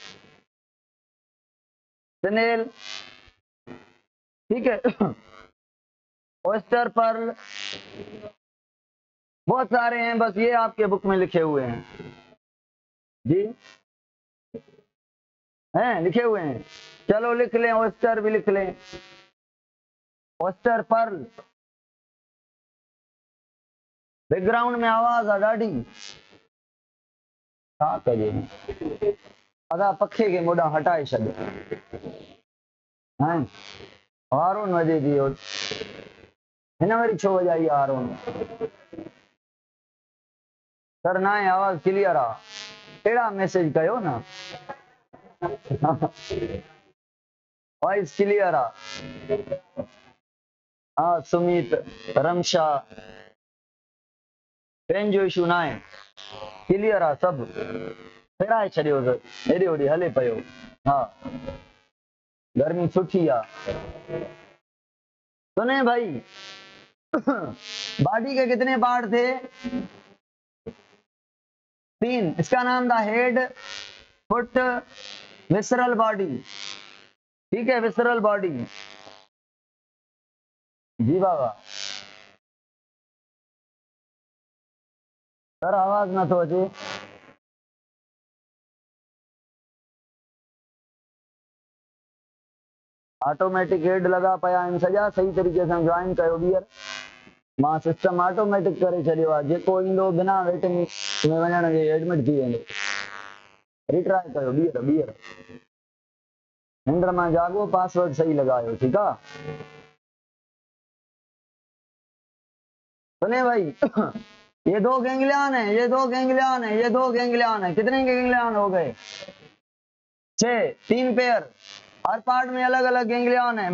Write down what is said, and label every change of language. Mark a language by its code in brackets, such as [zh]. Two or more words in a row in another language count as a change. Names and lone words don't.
[ur] سنیل، ٹھیک ہے, [en] oyster, pearl, [ur] بہت سارے ہیں، بس یہ آپ کے بک میں لکھے ہوئے ہیں جی، ہیں لکھے ہوئے ہیں. چلو لکھ لیں، آئسٹر بھی لکھ لیں, [en] oyster, pearl. [sd] बैकग्राउंड में आवाज आ ॾाढी, छा कजे? अदा पखे के मोॾां हटाए छॾ, हैं हारून वॼे थी, हिन वरी छो वॼाई हारून? सर ना आहे, आवाज क्लियर आ, अहिड़ा मैसेज कयो न, [en] voice clear [sd] आ। हाँ सुमित, रमशा, पेन जो इशू ना आहे, क्लियर आ सब, फेराए छॾियो त हेॾे होॾे हले पियो। हा गर्मी सुठी आ। [ur] سنے بھائی، باڈی کے کتنے پارٹ تھے? 3। اس کا نام تھا [en] head, foot, visceral body, [ur] ٹھیک ہے, [en] visceral body [ur] جی بابا. [sd] सर आवाज न तो अचे, [en] automatic head [sd] लगा पिया आहिनि सॼा, सही तरीक़े सां जॉइन कयो ॿीहर, मां [en] system automatic [sd] करे छॾियो आहे, जेको ईंदो बिना वेटिंग में वञण जे एडमिट थी वेंदो। रिट्राई कयो ॿीहर, निंड मां जागो, पासवर्ड सही लगायो, [ur] ٹھیک ہے. سنے بھائی، یہ 2 گینگلیئن ہے، یہ 2 گینگلیئن ہے، یہ 2 گینگلیئن ہے، کتنے گینگلیئن ہو گئے? 6، 3 پیئر، ہر پارٹ میں الگ الگ گینگلیئن ہے.